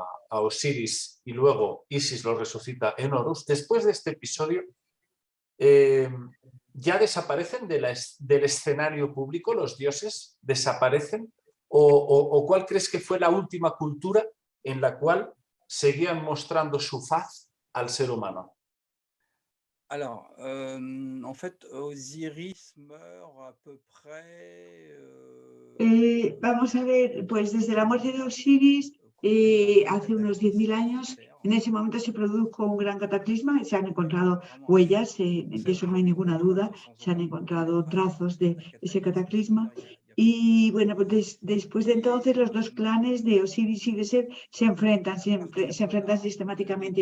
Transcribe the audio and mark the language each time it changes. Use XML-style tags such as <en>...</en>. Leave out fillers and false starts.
<es>a Osiris y luego Isis lo resucita en Horus, después de este episodio ya desaparecen del escenario público, los dioses desaparecen, o ¿cuál crees que fue la última cultura en la cual seguían mostrando su faz al ser humano?</es> <fr>Alors, en fait, Osiris meurt à peu près...</fr> <es>Vamos a ver, pues desde la muerte de Osiris, hace unos 10.000 años, en ese momento se produjo un gran cataclisma y se han encontrado huellas, de eso no hay ninguna duda, se han encontrado trazos de ese cataclisma. Y bueno, pues después de entonces los dos clanes de Osiris y de Set se enfrentan sistemáticamente.</es>